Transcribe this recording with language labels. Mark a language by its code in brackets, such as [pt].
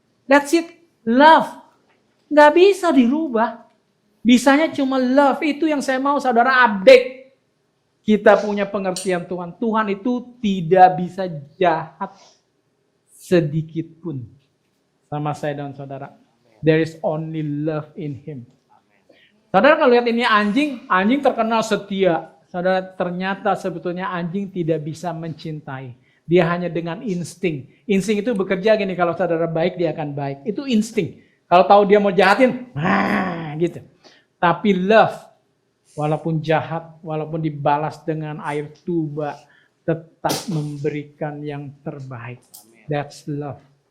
[en] That's it. [id] Love. Nggak bisa dirubah. Bisanya cuma love. Itu yang saya mau saudara update. Kita punya pengertian Tuhan. Tuhan itu tidak bisa jahat sedikit pun sama saya dan saudara. [en] There is only love in Him. [id] Saudara kalau lihat ini anjing terkenal setia. Saudara, ternyata sebetulnya anjing tidak bisa mencintai. Dia hanya dengan insting. Insting itu bekerja gini, kalau saudara baik dia akan baik. Itu insting. Kalau tahu dia mau jahatin, gitu. Tapi love, walaupun jahat, walaupun dibalas dengan air tuba, tetap memberikan yang terbaik. [en] That's love.